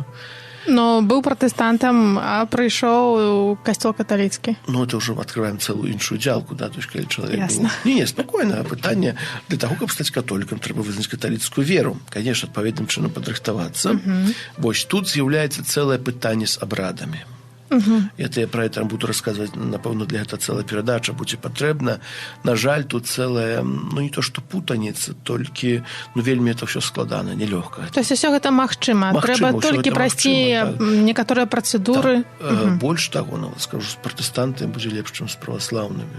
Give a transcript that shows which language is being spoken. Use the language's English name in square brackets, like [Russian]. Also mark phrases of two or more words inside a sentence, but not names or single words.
[Belarusian] Ну, быў пратэстантам, а прыйшоў у касцёл каталіцкі. Ну, это ўжо адкрываем цэлую іншую дзялку, да? [Russian] То есть, [Belarusian] калі чалавек Ясна. быў... Не, спакойна, пытанне для таго, каб стаць католікам, трэба вызнаць каталіцкую веру. Конечно, адпаведным чынам падрыхтавацца. Вось тут з'яўляецца цэлае пытанне з абрадамі. [Russian] Я про это буду рассказывать, [Belarusian] напэўна, для гэта цэлая перадача будзе патрэбна. На жаль, тут цэлая, ну не то што путаніца, толькі вельмі это ўсё складана, нелёгка. [Russian] То есть [Belarusian] усё гэта магчыма. Трэба толькі прайсці некаторыя працэдуры. Больш таго, нават скажу, з пратэстантамі будзе лепш, чым з праваслаўнымі.